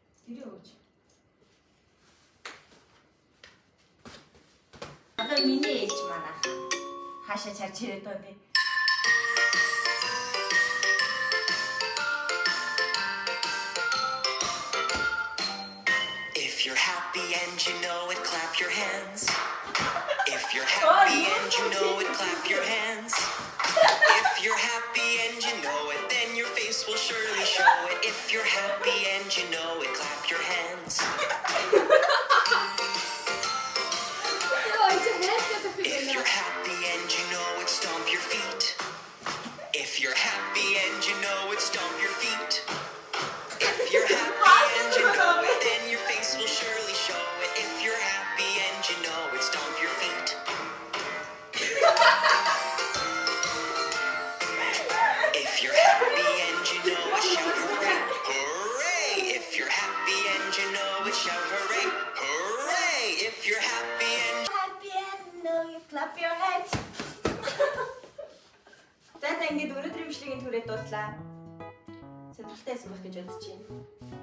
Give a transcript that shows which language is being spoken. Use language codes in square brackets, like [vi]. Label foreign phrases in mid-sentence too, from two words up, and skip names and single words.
[mn] Тэр юу гэж? Одоо миний ээж манайх хаашаа чарж ирээд байна тий. [en] If you're happy and you know it, clap your hands. If you're happy and you know it, clap your hands. If you're happy and you know it, then your face will surely show it. If you're happy and you know it, clap your hands. [mn] Яа, чи хайртай [en] If [mn] байна. [en] you're happy and you know it, stomp your feet. If you're happy and you know it, stomp your feet. If you're happy and you know it, then your face will surely show it. If you're happy and you know it, stomp your feet. If you're happy and you know it, shout hooray, hooray. If you're happy and you know it, shout hooray, hooray. If you're happy and Happy and know you clap your hands. [mn] За ингээд өнөөдрийн бичлэгийн түрээд дуслаа. Сонирхолтой байсан байх гэж бодож байна.